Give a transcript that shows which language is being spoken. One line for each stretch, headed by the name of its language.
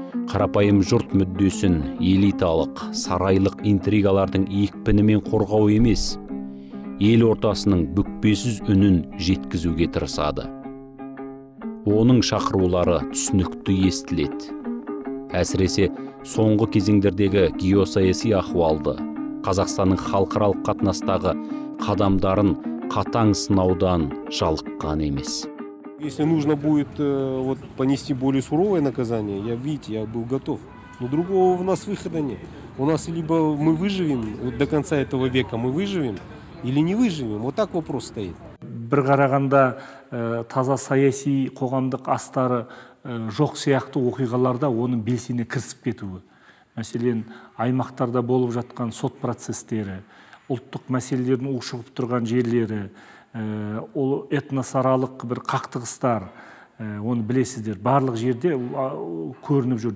Kazakh: Қарапайым жұрт мүддесін элиталық, сарайлық интригалардың екпінімен қорғау емес, ел ортасының бүкпесіз үнін жеткізуге тырысады. Оның шақырулары түсінікті естіледі. Әсіресе соңғы кезеңдердегі геосаяси ахуалды, Қазақстанның халықаралық қатынастағы қадамдарын қатаң сынаудан жалыққан емес.
Russian: Если нужно будет понести более суровое наказание, я был готов. Но другого у нас выхода нет. У нас либо мы выживем, до конца этого века мы выживем, или не выживем. Вот так вопрос стоит.
Kazakh: Бір қарағанда таза саяси қоғамдық астары жоқ сияқты оқиғаларда оның белсене кірісіп кетуі. Мәселен, аймақтарда болып жатқан сот процестері, ұлттық мәселелердің ушығып тұрған жерлері, ол этносаралық бір қақтығыстар, оны білесіздер, барлық жерде көрініп жүр.